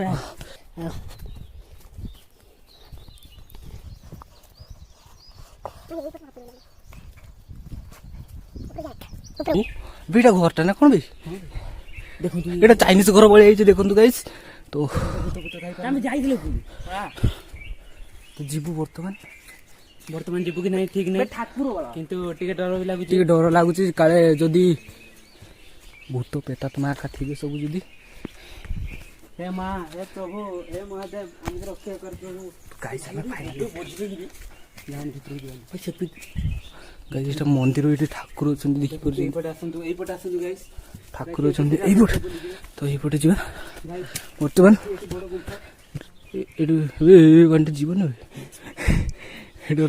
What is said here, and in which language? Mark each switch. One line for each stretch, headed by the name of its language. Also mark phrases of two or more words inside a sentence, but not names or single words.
Odia: ଏଇଟା ଘରଟା ନା କଣ ବେ ଦେଖନ୍ତୁ ଏଇଟା ଚାଇନିଜ ଘର ଭଳିଆ ହେଇଛି ଦେଖନ୍ତୁ ଗାଇସ୍। ତ ଆମେ ଯାଇଥିଲୁ ଯିବୁ ବର୍ତ୍ତମାନ ଯିବୁ କି ନାହିଁ ଠିକ ନାହିଁ କିନ୍ତୁ ଟିକେ ଡର ବି ଲାଗୁଛି ଟିକେ ଡର ଲାଗୁଛି କାଳେ ଯଦି ଭୂତ ପ୍ରେତାତ୍ମା ଆକା ଥିବେ ସବୁ ଯଦି
Hindi: हे माँ हे प्रभु हे महादेव हमको रक्षा कर प्रभु
Odia: गाइस ଆମେ ଫାଇନାଲି ଗାଇସ୍ ଏଟା ମନ୍ଦିର ଏଠି ଠାକୁର ଅଛନ୍ତି ଦେଖିପାରୁଛନ୍ତି ଏଇପଟେ ଆସନ୍ତୁ ଗାଇସ୍ ଠାକୁର ଅଛନ୍ତି ଏଇପଟେ ତ ଏଇପଟେ ଯିବା ବର୍ତ୍ତମାନ ଏଠୁ ବାଣ୍ଟେ ଯିବ ନା ଏଠି